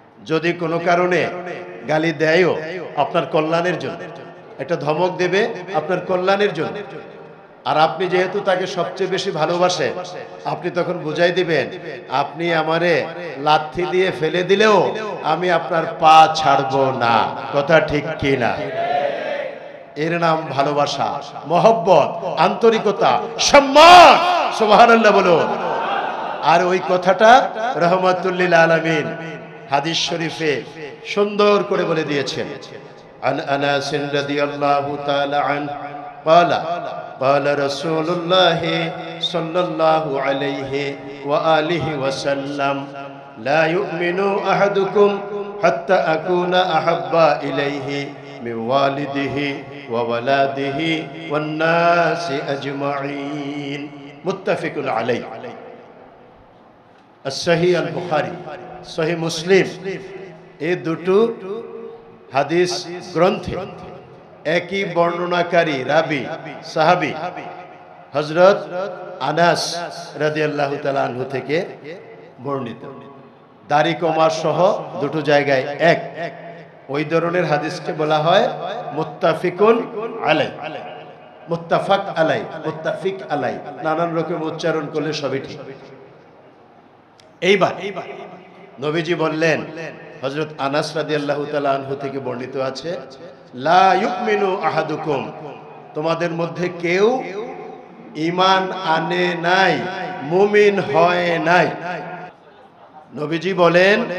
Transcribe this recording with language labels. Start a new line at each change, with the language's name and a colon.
Bangla: যদি কোনো কারণে গালি দেয়ও আপনার কল্যাণের জন্য, একটা ধমক দেবে আপনার কল্যাণের জন্য, আর আপনি যেহেতু তাকে সবচেয়ে বেশি ভালোবাসেন, আপনি তখন বুঝাই দিবেন, আপনি আমারে লাথি দিয়ে ফেলে দিলেও আমি আপনার পা ছাড়বো না। কথা ঠিক কিনা? এর নাম ভালোবাসা, মহব্বত, আন্তরিকতা, সম্মান। সুবহানাল্লাহ বলুন। আর ওই কথাটা রহমাতুল লিল আলামিন হাদিস শরীফে সুন্দর করে বলে দিয়েছেন।
Arabic: আন আনাস রাদিয়াল্লাহু তাআলা আনহু قال قال رسول الله صلى الله عليه وآله وسلم لا يؤمن أحدكم حتى أكون أحب إليه من والده وولده والناس أجمعين متفق عليه
Bangla: الصحيح البخاري صحيح মুসলিম এই দুটো হাদিস গ্রন্থে একই বর্ণনাকারী রাবি সাহাবী হযরত আনাস রাদিয়াল্লাহু তাআলা আনহু থেকে বর্ণিত। দাড়ি কমার সহ দুটো জায়গায় এক। ওই ধরনের হাদিসকে বলা হয় মুত্তাফিকুন আলাই, মুত্তাফাক আলাই, মুত্তাফিক আলাই। নানান রকম উচ্চারণ করলে সবই ঠিক। এইবার নবীজি বললেন, হযরত আনাস রাদিয়াল্লাহু তাআলা আনহু থেকে বর্ণিত আছে,
Arabic: লা ইউমিনু আহাদুকুম,
Bangla: তোমাদের মধ্যে কেউ ঈমান আনে নাই, মুমিন হয় নাই। নবীজি বলেন